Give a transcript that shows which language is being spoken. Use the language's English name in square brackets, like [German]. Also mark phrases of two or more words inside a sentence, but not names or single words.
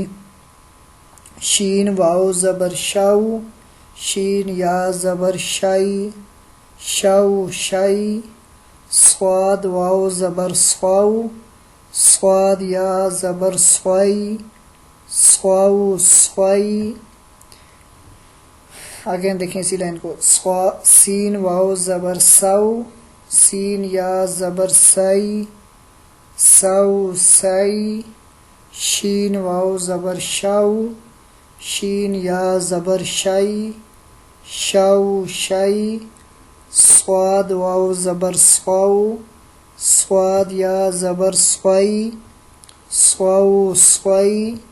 [Urdu] شین واو زبر شو، شین یا زبر شئی، شو شئی. صاد واو زبر صو، صاد یا زبر صوئی، صو صوئی. آگے دیکھیں اسی لائن کو. سین واو زبر سو، سین یا زبر سئی، سو سئی. شین واو زبر شو، شین یا زبر شئی، شو شئی. صاد واو زبر صو، صاد یا زبر صوئی، صو صوئی.